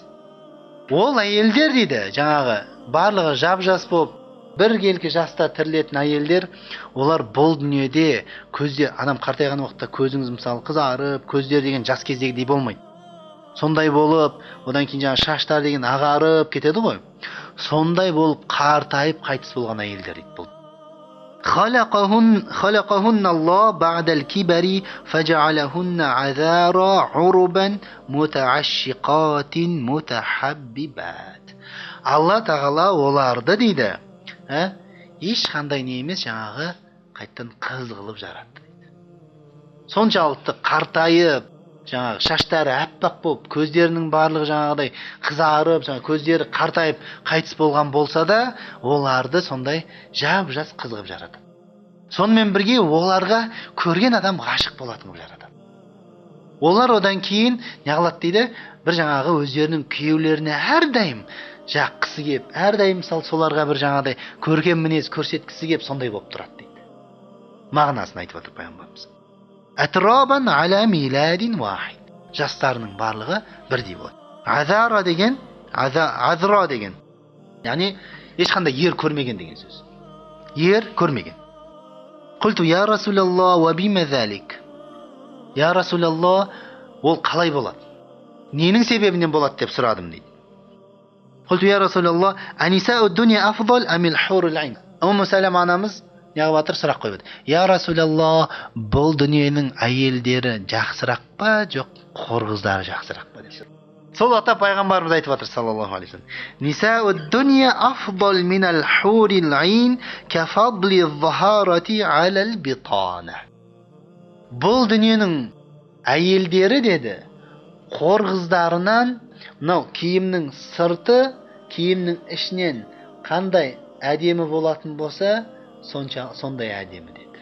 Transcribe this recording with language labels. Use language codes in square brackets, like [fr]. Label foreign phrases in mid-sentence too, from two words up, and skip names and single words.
[kk] Ол әйелдер дейді, жаңағы барлығы жап-жас болып, біркелкі жаста тірілетін әйелдер, олар бұл дүниеде көзде, адам қартайған уақытта көзіңіз мысалы қызарып, көздер деген жас кездегідей болмайды. Сондай болып, одан кейін жаңа шаштар деген ағарып кетеді ғой. Сондай болып қартайып қайтыс болған әйелдер дейді бұл. [ar] خلقهن الله بعد الكبر فجعلهن عذارا عربا متعشقات متحببات. [kk] Алла тағала оларды дейді, ешқандай не емес, жаңағы қайттан қыз қылып жаратты дейді. Соншалықты қартайып, жаңағы шаштары әппақ болып, көздерінің барлығы жаңағыдай қызарып, көздері қартайып қайтыс болған болса да, оларды сондай жап-жас қыз қылып жаратады. Сонымен бірге оларға көрген адам ғашық болатын қылып жаратады. Олар одан кейін неғылады дейді, бір жаңағы өздерінің күйеулеріне әрдайым жаққысы кеп, әрдайым мысалы соларға бір жаңағыдай көркем мінез көрсеткісі кеп, сондай болып тұрады дейді. Мағынасын айтып отыр пайғамбарымыз. [ar] أترابا على ميلاد واحد. [kk] Жастарының барлығы бірдей болады. Азара деген, азра деген, яғни ешқандай ер көрмеген деген сөз. Ер көрмеген. [ar] قلت يا رسول الله وبم ذلك. يا رسول الله, [kk] ол қалай болады? Ненің себебінен болады деп сұрадым дейді. [ar] قلت يا رسول الله أنساء الدنيا أفضل أم الحور العين. [kk] Умму Салама анамыз неғып сұрақ қойды. [ar] يا رسول الله, [kk] бұл дүниенің әйелдері жақсырақ па, жоқ хор қыздары жақсырақ па деп. Сол уақытта пайғамбарымыз айтып отыр [ar] صلى الله عليه وسلم نساء الدنيا أفضل من الحور العين كفضل الظهارة على البطانة." [kk] Бұл дүниенің әйелдері деді, хор қыздарынан мынау киімнің сырты, киімнің ішінен қандай әдемі болатын болса, сондай әдемі деді.